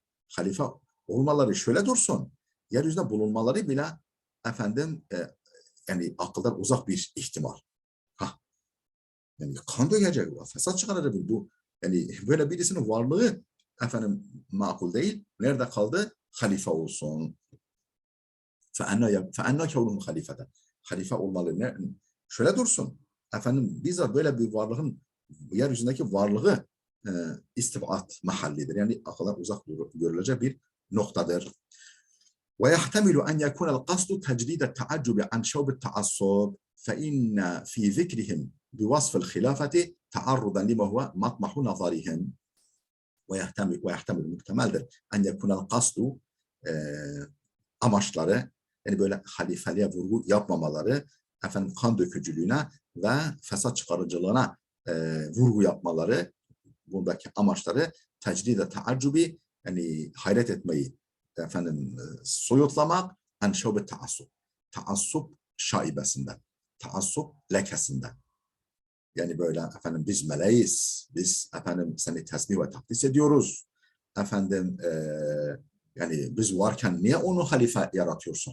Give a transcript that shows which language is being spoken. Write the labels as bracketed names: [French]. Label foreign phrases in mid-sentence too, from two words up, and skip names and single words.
[Turkish] Halife olmaları şöyle dursun. Yeryüzünde bulunmaları bile efendim yani akıldan uzak bir ihtimal. Yani kan dökecek, fesat çıkaracak bu. Yani böyle birisinin varlığı efendim makul değil. Nerede kaldı? Halife olsun. [Arabic] فَاَنَّا كَوْلُهُ halifeten. [Turkish] Halife olmalı. Şöyle dursun. Efendim bize böyle bir varlığın yeryüzündeki varlığı istibat mahallidir. Yani akıldan uzak görülecek bir noktadır. [Arabic] ويحتمل أن يكون القصد تجديد التعجب عن شوب التعصب فإن في ذكرهم بوصف الخلافة تعرضا لما هو مطمح نظرهم [Turkish] ويحتمل muhtemeldir [Arabic] أن يكون القصد [Turkish] amaçları yani böyle halifeliğe vurgu yapmamaları efendim kan dökücülüğüne ve fesat çıkarıcılığına vurgu yapmaları buradaki amaçları tecrid-i taaccubi yani hayret etmeyi efendim soyutlamak [Arabic] عن شوب التعصب [Turkish] şaibesinden taassup lekesinden yani böyle efendim biz meleğiz biz efendim seni tesbih ve takdis ediyoruz efendim yani biz varken niye onu halife yaratıyorsun?